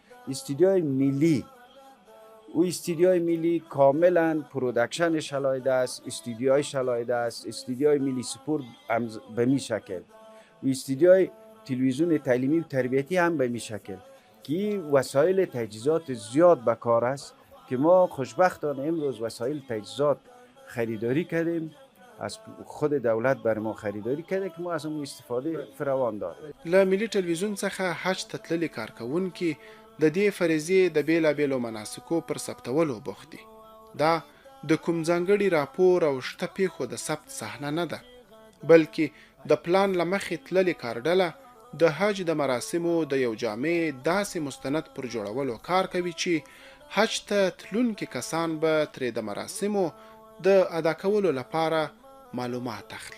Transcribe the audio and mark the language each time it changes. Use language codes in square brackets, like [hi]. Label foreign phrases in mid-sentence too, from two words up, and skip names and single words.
[fa] استودیوی ملی، او استودیوی ملی کاملا پرودکشنش علیحده است، استودیویش علیحده است، استودیوی ملی سپورت هم به می شکل، و استودیوی تلویزیون تعلیمی و تربیتی هم به می شکل که وسایل تجهیزات زیاد به کار است که ما خوشبختانه امروز وسایل تجهیزات خریداری کردیم، از خود دولت بر ما خریداری کرده که ما از اون استفاده فراوان داریم. [ps] له ملي ټلویزیون څخه حج ته تللي کارکوونکي د دې فریضې د بیلابیلو مناسکو پر ثبتولو بوخت دي. دا د کوم ځانګړي راپور او شته پیښو د ثبت صحنه نه ده، بلکې د پلان له مخې تللې کارډله د حج د مراسمو د یو جامع داسې مستند پر جوړولو کار کوي چې حج ته تلونکي کسان به ترې د مراسمو د ادا کولو لپاره معلومات اخلي.